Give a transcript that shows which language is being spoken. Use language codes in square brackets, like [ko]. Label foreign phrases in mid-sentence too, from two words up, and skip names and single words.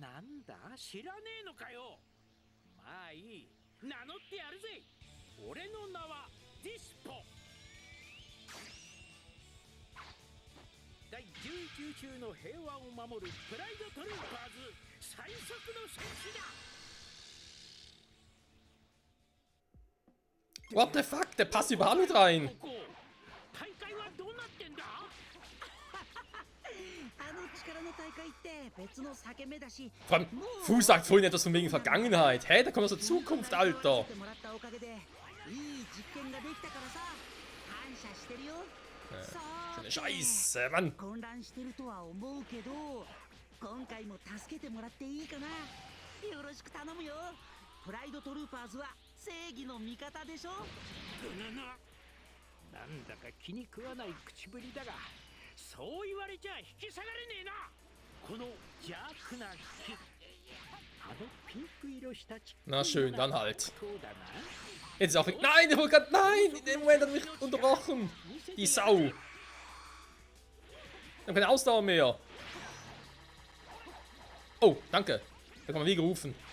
[ja] なんだ知らねえのかよ。まあいい。名乗ってやるぜ。俺の名はディスポ。第19週の平和を守るプライドトルーパーズ最速の戦士だ。 [en] What the fuck? [de] Der passt überhaupt nicht rein. [ja] 大会はどうなってんだ？あの力の大会って別の裂け目だし、 [de] Vor allem, Fu sagt vorhin etwas von wegen Vergangenheit. Hä, da kommt aus der Zukunft, Alter. [ja] もらったおかげでいい実験ができたからさ、感謝してるよ。さ [de] So ー eine [ja] て [de] Scheiße, Mann. [ja] 混乱してるとは思うけど、今回も助けてもらっていいかな。よろしく頼むよ。プライドトルーパーズは正義の味方でしょ。ぐぬぬ。なんだか気に食わない口ぶりだが、そう言われちゃ引き下がれねえな。この邪悪な木、あのピンク色したちっ [de] Na schön, dann halt. [ja] そうだな。 [de] Jetzt ist auch. Nein, der wollte gerade. Nein, in dem Moment hat er mich unterbrochen. Die Sau. Wir haben keine Ausdauer mehr. Oh, danke. Da kann man wie gerufen.